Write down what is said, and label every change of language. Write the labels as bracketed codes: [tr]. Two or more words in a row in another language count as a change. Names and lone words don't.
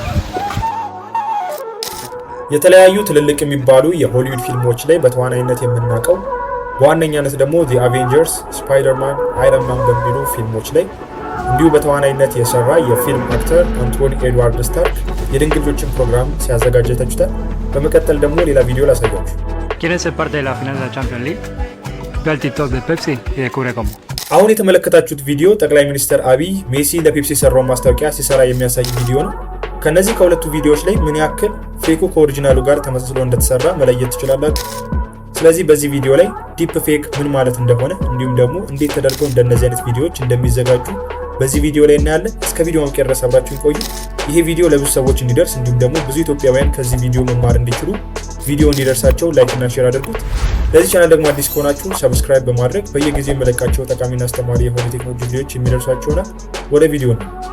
[am] የተለያዩ ትልልቅ የሚባሉ የሆሊውድ ፊልሞች ላይ በተዋናይነት የምናውቀው በዋነኛነት ደግሞ The Avengers፣ Spider-Man፣ Iron Man በሚሉ ፊልሞች ላይ እንዲሁ በተዋናይነት የሰራ የፊልም አክተር አንቶኒ ኤድዋርድ ስታርክ የድንግልጆችን ፕሮግራም ሲያዘጋጅ ተችቷል። በመቀጠል ደግሞ ሌላ ቪዲዮ ላሳያችሁ። [es] ¿Quieren ser parte de la final de la Champions League? Ve al TikTok de Pepsi y descubre cómo. [am] አሁን የተመለከታችሁት ቪዲዮ ጠቅላይ ሚኒስትር አብይ ሜሲ ለፔፕሲ ሰራው ማስታወቂያ ሲሰራ የሚያሳይ ቪዲዮ ነው። ከነዚህ ከሁለቱ ቪዲዮዎች ላይ ምን ያክል ፌኩ ከኦሪጂናሉ ጋር ተመሳስሎ እንደተሰራ መለየት ትችላላችሁ። ስለዚህ በዚህ ቪዲዮ ላይ [en] deep fake [am] ምን ማለት እንደሆነ እንዲሁም ደግሞ እንዴት ተደርገው እንደነዚህ አይነት ቪዲዮዎች እንደሚዘጋጁ በዚህ ቪዲዮ ላይ እናያለን። እስከ ቪዲዮ ማብቂያ ድረስ አብራችሁን ቆዩ። ይሄ ቪዲዮ ለብዙ ሰዎች እንዲደርስ እንዲሁም ደግሞ ብዙ ኢትዮጵያውያን ከዚህ ቪዲዮ መማር እንዲችሉ ቪዲዮ እንዲደርሳቸው ላይክ እና ሼር አድርጉት። ለዚህ ቻናል ደግሞ አዲስ ከሆናችሁ ሰብስክራይብ በማድረግ በየጊዜው የመለቃቸው ጠቃሚና አስተማሪ የሆኑ ቴክኖሎጂ ቪዲዮዎች የሚደርሷችሁ ይሆናል። ወደ ቪዲዮ ነው።